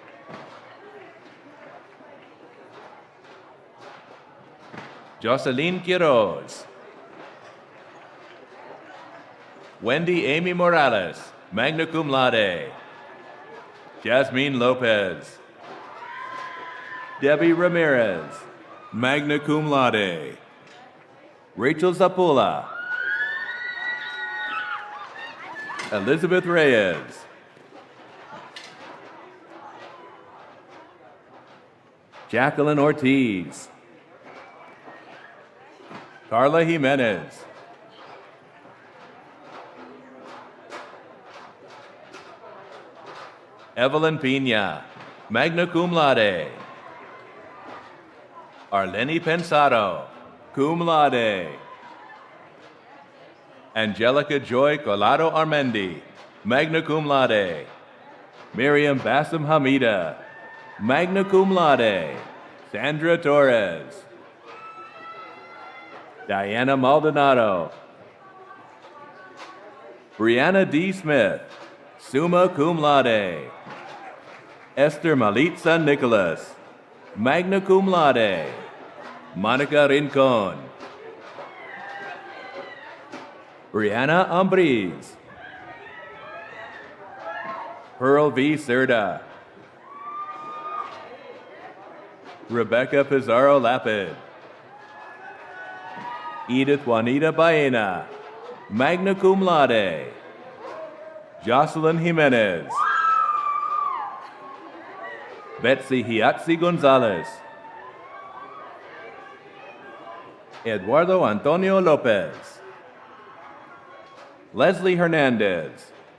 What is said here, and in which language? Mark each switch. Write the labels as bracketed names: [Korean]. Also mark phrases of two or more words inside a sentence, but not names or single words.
[English] Jocelyn Quiroz. Wendy Amy Morales, [Latin] magna cum laude. [English] Jasmine Lopez. Debbie Ramirez, [Latin] magna cum laude. [English] Rachel Zapula. Elizabeth Reyes. Jacqueline Ortiz. Carla Jimenez. Evelyn Pina, [Latin] magna cum laude. [English] Arleni Pensado, [Latin] cum laude. [English] Angelica Joy Colado Armendi, [Latin] magna cum laude. [English] Miriam Bassam Hamida, [Latin] magna cum laude. [English] Sandra Torres. Diana Maldonado. Brianna D. Smith, [Latin] summa cum laude. [English] Esther Malitza Nicholas, [Latin] magna cum laude. [English] Monica Rincon. Brianna Ambriz. Pearl V. Serda. Rebecca Pizarro Lapid. Edith Juanita Baena, [Latin] magna cum laude. [English] Jocelyn Jimenez. Betsy Hiatzi Gonzalez. Eduardo Antonio Lopez. Leslie Hernandez.